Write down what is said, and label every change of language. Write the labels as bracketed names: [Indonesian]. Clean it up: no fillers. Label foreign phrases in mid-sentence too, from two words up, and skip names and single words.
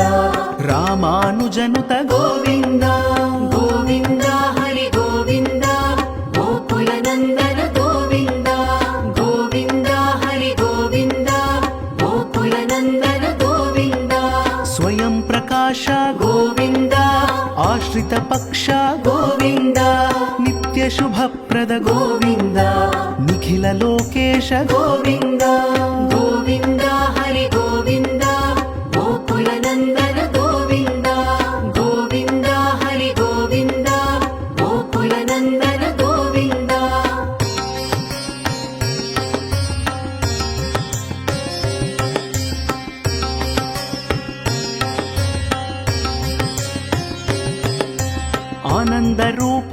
[Telugu] రామానుజనుత గోవింద గోవింద హరి గోవింద గోకుల నందన గోవింద గోవింద హరి గోవింద గోకుల నందన గోవింద స్వయం ప్రకాశ ಶ್ರೀನಿವಾಸ [Kannada] ಗೋವಿಂದ ಆಶ್ರಿತ ಪಕ್ಷ ಗೋವಿಂದ ನಿತ್ಯ ಶುಭಪ್ರದ ಗೋವಿಂದ ನಿಖಿಲ ಲೋಕೇಶ ಗೋವಿಂದ ಗೋವಿಂದ ಹರಿ ಗೋವಿಂದ ಗೋಕುಲ ನಂದನ ಗೋವಿಂದ ಗೋವಿಂದ ಹರಿ ಗೋವಿಂದ ಗೋಕುಲ ನಂದನ ಗೋವಿಂದ ಆನಂದ ರೂಪ